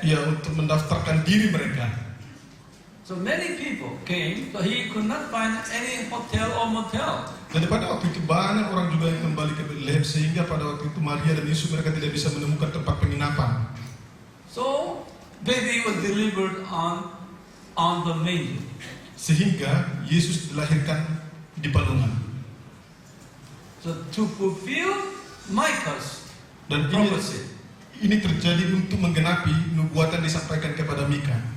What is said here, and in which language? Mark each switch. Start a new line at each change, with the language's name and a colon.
Indonesian: ya, untuk mendaftarkan diri mereka.
English: So many people came, but he could not find any hotel or motel.
Indonesian: Dan pada waktu itu banyak orang juga yang kembali ke Bethlehem, sehingga pada waktu itu Maria dan Yusuf mereka tidak bisa menemukan tempat penginapan.
English: So baby was delivered on the manger.
Indonesian: Sehingga Yesus dilahirkan di palungan.
English: So to fulfill Micah's
Indonesian: Dan
English: prophecy,
Indonesian: ini terjadi untuk menggenapi nubuatan disampaikan kepada Mika.